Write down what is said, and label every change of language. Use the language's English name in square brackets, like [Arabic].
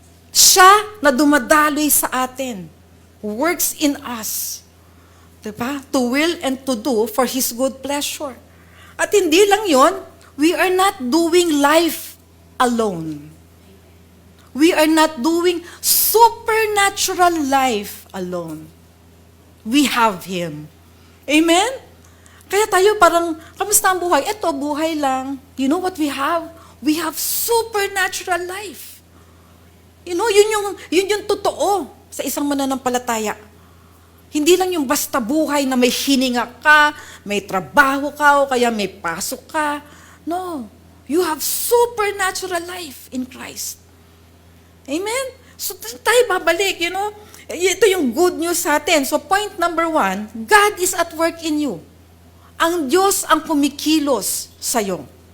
[Filipino] Siya na dumadaloy sa atin. [English] Works in us. [Filipino] Diba? [English] To will and to do for His good pleasure. [Filipino] At hindi lang yon, [English] we are not doing life alone. We are not doing supernatural life alone. We have Him. Amen? [Filipino] Kaya tayo parang, kamusta ang buhay? Eto, buhay lang. [English] You know what we have? We have supernatural life. [Filipino] You know, yun yung totoo sa isang mananampalataya. Hindi lang yung basta buhay na may hininga ka, may trabaho ka, o kaya may pasok ka. No. [English] You have supernatural life in Christ. Amen? [Filipino] So tayo babalik, you know. Ito yung [English] good news [Filipino] sa atin. [English] So point number 1, God is at work in you. [Filipino] Ang Diyos ang kumikilos sa'yo.